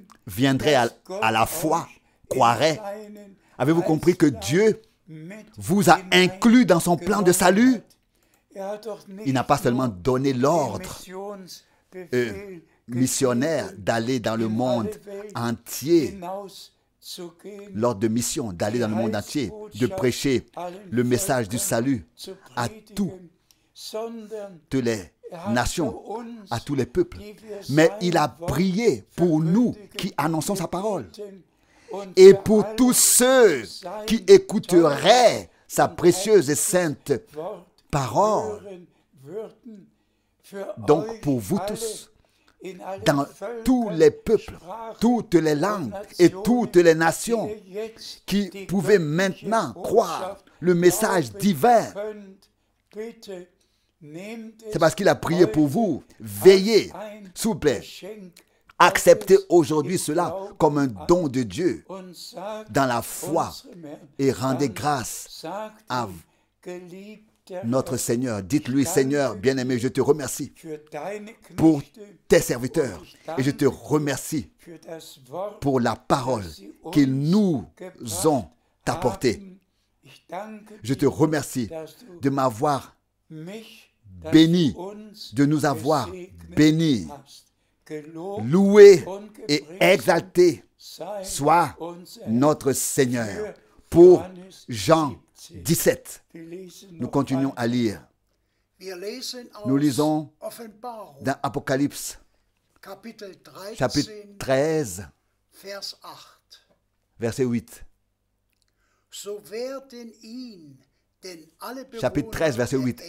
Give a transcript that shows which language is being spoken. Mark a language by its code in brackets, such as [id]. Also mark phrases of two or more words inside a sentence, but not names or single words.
[fr] viendraient [de] dass Gott [fr] à la foi, [de] euch in [fr] croiraient? [de] seinen [fr] Avez-vous compris que [de] Heilsplan [fr] Dieu [de] mit [fr] vous a inclus dans son plan de salut? [de] hineingenommen hat? Er hat doch [fr] Il n'a pas [de] nicht [fr] seulement [de] nur [fr] donné [de] den [fr] l'ordre [de] Missionsbefehl [fr] missionnaire [de] gegeben, [fr] d'aller dans le [de] in [fr] monde [de] alle Welt [fr] entier, [de] hinauszugehen, [fr] l'ordre de mission d'aller dans le monde entier, de prêcher le message du salut [de] zu [fr] à [de] predigen, [fr] toutes [de] sondern [fr] les [de] er hat [fr] nations, [de] für uns, [fr] à tous les peuples. [de] die wir [fr] Mais [de] sein [fr] il a [de] Wort [fr] prié pour nous [de] verkündigen, [fr] qui annonçons sa parole. [de] gebeten und [fr] Et [de] für [fr] pour [de] alle [fr] tous ceux [de] sein [fr] qui écouteraient sa [de] teures [fr] précieuse et sainte [de] Wort [fr] parole. [de] hören würden, für [fr] Donc [de] euch [fr] pour vous [de] alle [fr] tous, [de] in allen [fr] dans [de] Völkern, [fr] tous les peuples, [de] Sprachen [fr] toutes les [de] und [fr] langues et [de] Nationen, [fr] toutes les [de] die [fr] nations [de] ihr jetzt [fr] qui [de] die [fr] pouvaient [de] göttliche [fr] maintenant [de] Botschaft [fr] croire le message [de] glauben [fr] divin. [de] könnt, bitte nehmt es [fr] C'est parce qu'il a prié [de] heute [fr] pour vous. Veillez, [de] als ein [fr] s'il vous plaît. [de] Geschenk [fr] Acceptez [de] Gottes [fr] aujourd'hui [de] im [fr] cela [de] Glauben [fr] comme un [de] an [fr] don de Dieu [de] und sagt [fr] dans la foi [de] unserem Herrn, [fr] et rendez [de] dann [fr] grâce [de] sagt [fr] à [de] ihm, geliebter [fr] notre [de] Herr, [fr] Seigneur. Dites-lui, Seigneur, bien-aimé, je te remercie [de] für deine [fr] pour [de] Knechte [fr] tes serviteurs et je te remercie [de] für das Wort, [fr] pour la parole [de] das sie uns [fr] qu'ils nous [de] gebracht [fr] ont apportée. [de] haben. Ich danke [fr] Je te [de] dir, [fr] remercie [de] dass du [fr] de m'avoir [de] mich, dass [fr] béni, [de] du uns [fr] de nous avoir [de] gesegnet [fr] bénis, [de] hast. Gelobt [fr] loué [de] und [fr] et [de] gepriesen [fr] exalté [de] sei [fr] soit [de] unser Herr. [fr] notre Seigneur. Pour Jean 17, [de] Wir lesen [fr] nous [de] noch [fr] continuons [de] weiter. [fr] à lire. [de] Wir lesen [fr] Nous [de] aus [fr] lisons [de] Offenbarung, [fr] dans Apocalypse, [de] Kapitel 13, [fr] chapitre 13, [de] Vers 8. [fr] verset 8. [de] So werden ihn, denn alle [fr] Chapitre 13, [de] Bewohner [fr] verset [de] der [fr] 8.